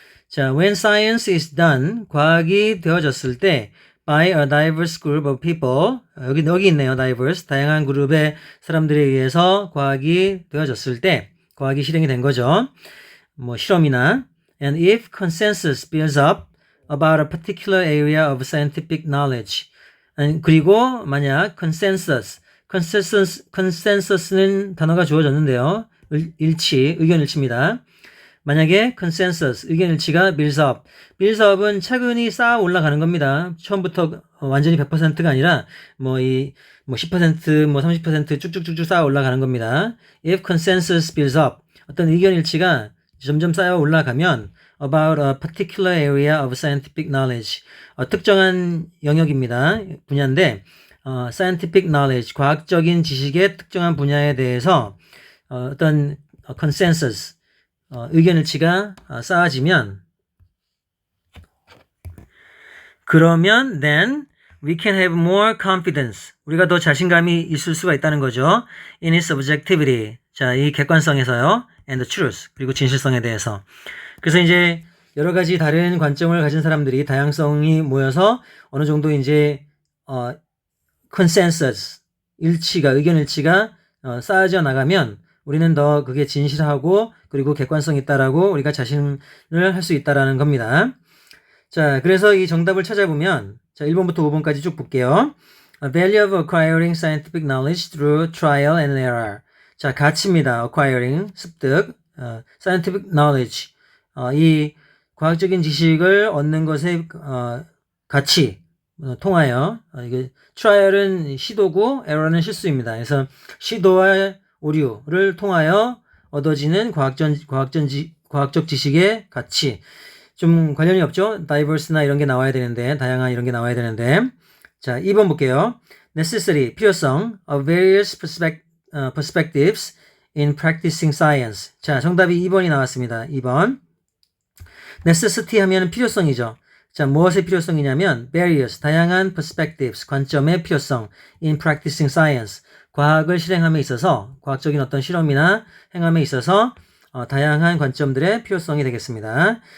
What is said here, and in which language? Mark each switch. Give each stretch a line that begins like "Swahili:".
English: 자, when science is done,
Korean: 과학이 되어졌을 때
English: by a diverse group of people,
Korean: 여기 있네요. diverse, 다양한 그룹의 사람들에 의해서 과학이 되어졌을 때 과학이 실행이 된 거죠. 뭐 실험이나
English: and if consensus builds up about a particular area of scientific knowledge.
Korean: 그리고 만약 consensus는 단어가 주어졌는데요. 의견 일치입니다. 만약에 consensus, 의견 일치가
English: builds up.
Korean: builds up은 차근히 쌓아 올라가는 겁니다. 처음부터 완전히 100%가 아니라 뭐 10%, 뭐 30% 쭉쭉쭉쭉 쌓아 올라가는 겁니다.
English: If consensus builds up,
Korean: 어떤 의견 일치가 점점 쌓여 올라가면
English: about a particular area of scientific knowledge,
Korean: 특정한 영역입니다. 분야인데 scientific knowledge, 과학적인 지식의 특정한 분야에 대해서 어떤 consensus, 의견 일치가 쌓아지면 그러면
English: then we can have more confidence.
Korean: 우리가 더 자신감이 있을 수가 있다는 거죠.
English: in its objectivity.
Korean: 자, 이 객관성에서요.
English: and the truth.
Korean: 그리고 진실성에 대해서. 그래서 이제 여러 가지 다른 관점을 가진 사람들이 다양성이 모여서 어느 정도 이제 consensus, 의견 일치가 쌓아져 나가면 우리는 더 그게 진실하고 그리고 객관성 있다라고 우리가 자신을 할 수 있다라는 겁니다. 자, 그래서 이 정답을 찾아보면 자, 1번부터 5번까지 쭉 볼게요.
English: Value of acquiring scientific knowledge through trial and error.
Korean: 자, 가치입니다. acquiring, 습득, scientific knowledge. 이 과학적인 지식을 얻는 것의 가치 통하여 이게 trial은 시도고 error는 실수입니다. 그래서 시도와 오류를 통하여 얻어지는 과학적 지식의 가치. 좀 관련이 없죠? diverse나 이런 게 나와야 되는데, 다양한 이런 게 나와야 되는데. 자, 2번 볼게요.
English: necessary, 필요성 of various perspectives in practicing science.
Korean: 자, 정답이 2번이 나왔습니다. 2번. necessity 하면 필요성이죠. 자, 무엇의 필요성이냐면 various, 다양한 perspectives, 관점의 필요성
English: in practicing science.
Korean: 과학을 실행함에 있어서, 과학적인 어떤 실험이나 행함에 있어서 다양한 관점들의 필요성이 되겠습니다.